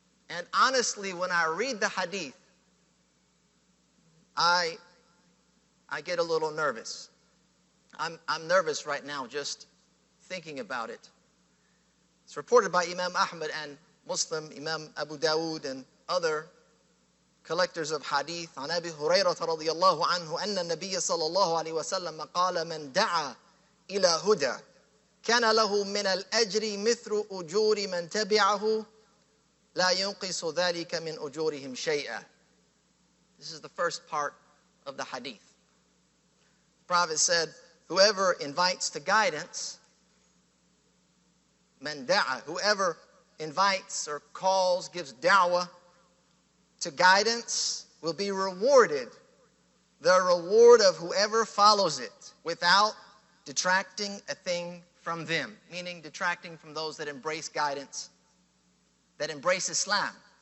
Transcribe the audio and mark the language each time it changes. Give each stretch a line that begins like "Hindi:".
English: And honestly, when I read the hadith, I get a little nervous. I'm nervous right now just thinking about it. It's reported by Imam Ahmad and Muslim, Imam Abu Dawood, and other collectors of hadith.
Arabic: عن أبي هريرة رضي الله عنه أن النبي صلى الله عليه وسلم قال من دعا إلى هدى كان له من الأجر مثل أجور من تبعه لا ينقص ذلك من أجورهم شيئا.
English: This is the first part of the hadith. The Prophet said, whoever invites to guidance, man da'a, whoever invites or calls, gives da'wah to guidance, will be rewarded the reward of whoever follows it without detracting a thing from them, meaning detracting from those that embrace guidance, that embrace Islam.